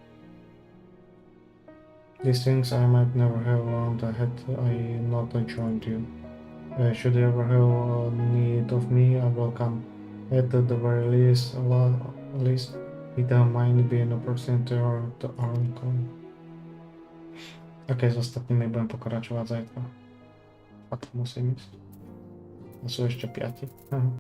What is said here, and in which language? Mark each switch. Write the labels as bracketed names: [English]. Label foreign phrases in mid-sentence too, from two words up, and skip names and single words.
[English] These things I might never have learned had I not joined you. Should you ever have need of me, I will come. At the very least, it might be an opportunity to earn coin. [Slovak] Ok, s ostatnými budem pokračovat zajtra. Fakt musím ísť. A sú ešte 5.